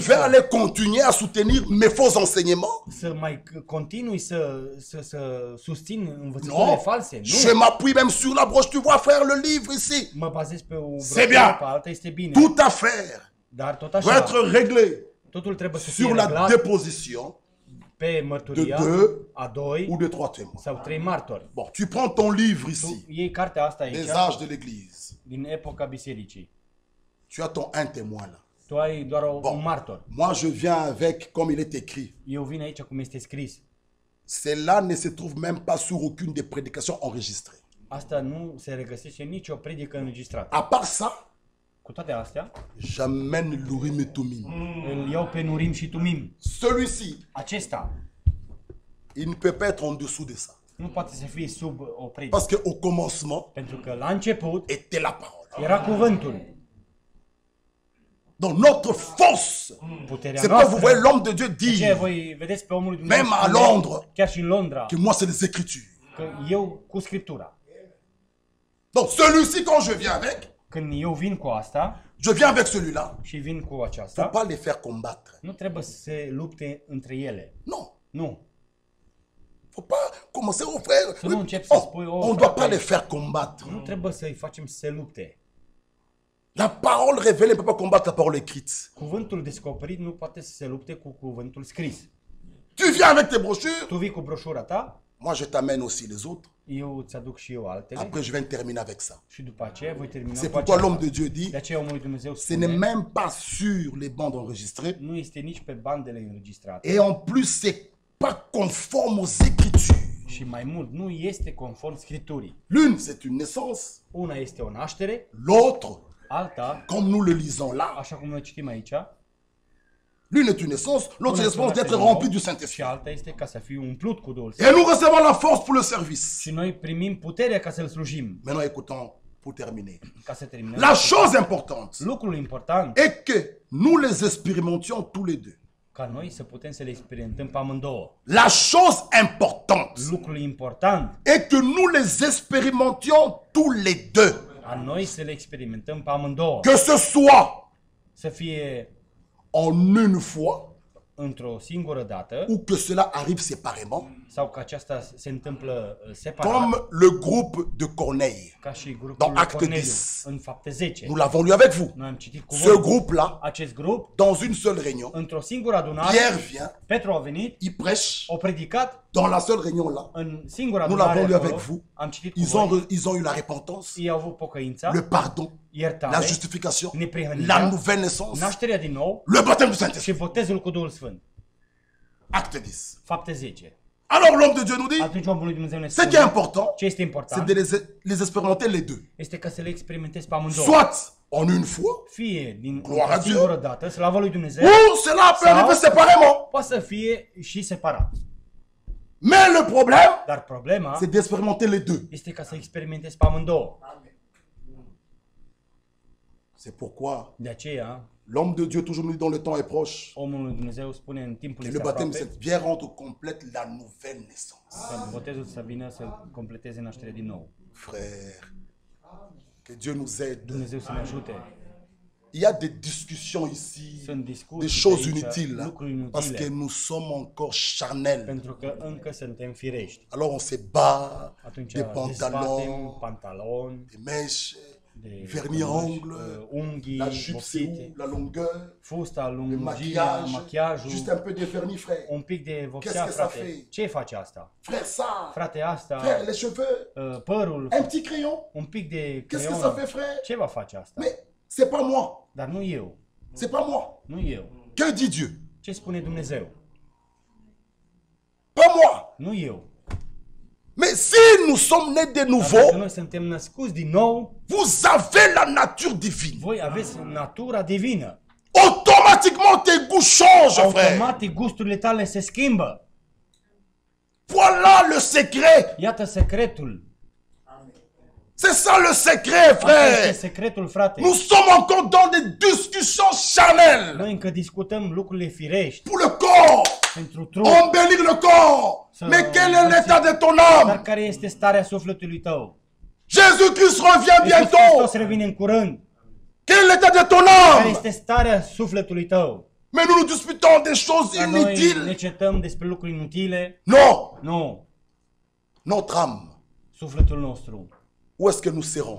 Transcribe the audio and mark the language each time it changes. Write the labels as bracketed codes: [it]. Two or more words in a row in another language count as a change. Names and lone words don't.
[fr] vais aller continuer à soutenir mes faux enseignements. [ro] să mai continui să susțin învățăturile [fr] Non, [ro] false. [fr] je [ro] Nu, [fr] m'appuie même sur la broche. Tu vois, frère, le livre ici. [ro] mă bazez pe o [fr] C'est [ro] broșură, [fr] bien. [ro] pe alta, este bine. [fr] Toute affaire [ro] Dar tot [fr] doit [ro] așa, [fr] être réglée [ro] totul trebuie să fie [fr] sur la [ro] reglat [fr] déposition [ro] pe mărturia [fr] de deux [ro] a doi [fr] ou de 3 témoins. [ro] sau 3 martori. [fr] Bon, tu prends ton livre ici, [ro] Tu iei cartea asta aici, [fr] les âges de l'Église. [ro] din epoca bisericii. [fr] Tu as ton un témoin là. [ro] Tu ai doar [fr] Bon. [ro] un martor. [fr] Moi, je viens avec, comme il est écrit. [ro] Eu vin aici cum este scris. [fr] Cela ne se trouve même pas sur aucune des prédications enregistrées. [ro] Asta nu se regăsește în nicio predică înregistrată. [fr] À part ça, [ro] Cu toate astea, [fr] j'amène l'Urim et Tumim. [ro] îl iau pe Nurim și Tumim. [fr] Celui-ci, [ro] Acesta [fr] il ne peut pas être en dessous de ça. [ro] nu poate să fie sub o predică. [fr] Parce qu'au commencement [ro] Pentru că la început [fr] était la parole. [ro] era cuvântul. [fr] Donc notre force, [ro] Puterea [fr] c'est pas vous [ro] noastră. [fr] voyez l'homme de Dieu [ro] De ce [fr] dire [ro] voi vedeți pe omul lui Dumnezeu [fr] Même à [ro] spune, [fr] Londres. [ro] chiar și în Londra, [fr] que moi c'est les Écritures. [ro] că eu cu Scriptura. [fr] Donc celui-ci, quand je viens avec, [ro] Când eu vin cu asta [fr] je viens avec celui-là. [ro] și vin cu [fr] Faut [ro] aceasta, [fr] pas les faire combattre. [ro] nu trebuie să se lupte între ele. [fr] Non. [ro] Nu. [fr] Faut pas commencer au frère. [ro] Să nu încep să spui, [fr] On ne doit pas les faire combattre. [ro] nu trebuie să-i facem să se lupte. [fr] La parole révélée ne peut pas combattre la parole écrite. [ro] Cuvântul descoperit nu poate să se lupte cu cuvântul scris. [fr] Tu viens avec tes brochures, [ro] Tu vii cu broșura ta, [fr] moi je t'amène aussi les autres. [ro] eu îți aduc și eu altele [fr] Après je vais terminer avec ça. [ro] și după aceea voi termina [fr] C'est [ro] cu [fr] pourquoi [ro] aceasta. [fr] l'homme de Dieu dit, [ro] De aceea omul lui Dumnezeu [fr] ce n'est [ro] spune, [fr] même pas sur les bandes enregistrées. [ro] nu este nici pe bandele înregistrate. [fr] Et en plus, c'est pas conforme aux Écritures. [ro] Și mai mult, nu este conform Scripturii. [fr] L'une, c'est une naissance. [ro] Una este o naștere, [fr] L'autre, [ro] alta, [fr] comme nous le lisons là, [ro] așa cum noi citim aici, [fr] l'une est une naissance, l'autre [ro] una [fr] c'est [ro] este o [fr] l'espérance d'être [ro] naștere [fr] rempli [ro] nouă [fr] du [ro] și [fr] Saint-Esprit. [ro] alta este ca să fii umplut cu Duhul [fr] Et [ro] Sfânt. [fr] nous recevons la force pour le service. [ro] Și noi primim puterea ca să-L slujim, [fr] Maintenant, écoutons, pour terminer. [ro] ca să terminăm. [fr] La chose importante [ro] Lucrul important, [fr] est que nous les expérimentions tous les deux. [ro] ca noi să putem să le experimentăm pe amândouă. [fr] La chose importante [ro] Lucrul important, [fr] est que nous les expérimentions tous les deux. [ro] a noi să le experimentăm pe amândouă. [fr] Que ce soit [ro] Să fie [fr] en une fois [ro] într-o singură dată [fr] ou que cela arrive séparément, [ro] sau că aceasta se întâmplă separat, [fr] comme le groupe de Corneille. [ro] ca și grupul [fr] Dans [ro] lui [fr] Acte [ro] Corneliu [fr] 10. [ro] în Fapte 10. [fr] Nous l'avons lu avec vous. [ro] Noi am citit [fr] Ce [ro] cuvântul. [fr] groupe-là, [ro] Acest grup, [fr] dans une seule réunion, [ro] într-o singură adunare, [fr] Pierre vient, [ro] Petru a venit, [fr] il prêche. [ro] a predicat [fr] Dans la seule réunion-là, [ro] în singura [fr] nous [ro] adunare [fr] l'avons lu [ro] acolo, [fr] avec vous. [ro] am citit cu [fr] Ils [ro] voi, [fr] ont eu la repentance, [ro] ei au avut pocăința, [fr] le pardon, la [ro] iertare, [fr] justification, [ro] neprihănirea, [fr] la nouvelle naissance, [ro] nașterea din nou [fr] le baptême du [ro] și [fr] Saint-Esprit. [ro] botezul cu Duhul Sfânt. [fr] Acte 10. [ro] Fapte 10. [fr] Alors l'homme de Dieu nous dit, [ro] Atunci omul lui Dumnezeu ne [fr] ce qui est [ro] spune, [fr] important, [ro] ce este [fr] c'est [ro] important [fr] de les expérimenter les deux. [ro] este ca să le experimentezi pe amândouă. [fr] Soit en une fois, [ro] Fie din [fr] Gloire [ro] o [fr] à Dieu. [ro] singură dată, slavă lui Dumnezeu, [fr] ou cela peut arriver séparément. [ro] poate să fie și separat. [fr] Mais le problème, [ro] Dar problema [fr] c'est d'expérimenter les deux. [ro] este ca să experimentezi pe amândouă. [fr] C'est pourquoi [ro] De aceea, [fr] l'homme de Dieu toujours nous dit dans le temps est proche [ro] omul lui Dumnezeu spune în timpul [fr] que [ro] este [fr] le baptême [ro] aproape, [fr] c'est bien rendre complète la nouvelle naissance. [ro] ca botezul să vină să completeze nașterea din nou. [fr] Frère, que Dieu nous aide. [ro] Dumnezeu să ne ajute. [fr] Il y a des discussions ici, [ro] Sunt [fr] des [ro] discuții [fr] choses [ro] aici, [fr] inutiles, [ro] lucruri [fr] parce que [ro] inutile, [fr] nous sommes encore charnels. [ro] pentru că încă suntem firești. [fr] Alors on se bat, [ro] Atunci [fr] des [ro] dezbatem [fr] pantalons, [ro] pantaloni, [fr] des mèches, [ro] de [fr] vernis à ongles, [ro] unghii, [fr] la jupe c'est [ro] vopsite, [fr] où, la longueur, [ro] fusta, [fr] le [ro] lungirea, [fr] maquillage, [ro] machiajul, [fr] juste un peu de vernis, frère. [ro] un pic de [fr] Qu'est-ce [ro] vopsea, [fr] que ça [ro] frate. [fr] fait? [ro] Ce face asta? [fr] Frère, ça, [ro] Frate, asta, [fr] frère, les cheveux, [ro] părul, [fr] un petit crayon, [ro] un pic de [fr] qu'est-ce que ça [ro] creion. [fr] fait, frère? [ro] Ce va face asta? [fr] Mais c'est pas moi, [ro] Dar nu eu, [fr] c'est pas moi. [ro] nu eu. [fr] Que dit Dieu? [ro] Ce spune Dumnezeu? [fr] Pas moi. [ro] Nu eu. [fr] Mais si nous sommes nés de [ro] Dacă [fr] nouveau, [ro] noi suntem născuți din nou, [fr] vous avez la nature divine. [ro] voi aveți natura divină. [fr] Automatiquement, tes goûts changent, frère. [ro] Automatic gusturile tale se schimbă. [fr] Voilà le secret. [ro] Iată secretul. [fr] C'est ça le secret, [ro] Asta este [fr] frère. [ro] secretul, frate. [fr] Nous sommes encore dans des discussions charnelles [ro] Noi încă discutăm lucrurile firești [fr] pour le corps, [ro] pentru trup. [fr] embellir le corps. Mais quel est l'état de ton âme? [ro] Dar care este starea sufletului tău? [fr] Jésus-Christ revient [ro] Iisus Hristos [fr] bientôt. [ro] revine în curând. [fr] Quel est l'état de ton [ro] Care [fr] âme? [ro] este starea sufletului tău? [fr] Mais nous nous disputons des choses [ro] Dar noi ne [fr] inutiles. [ro] certăm despre lucruri inutile? [fr] Non, [ro] Nu. [fr] notre âme, [ro] Sufletul nostru. [fr] où est-ce que nous serons?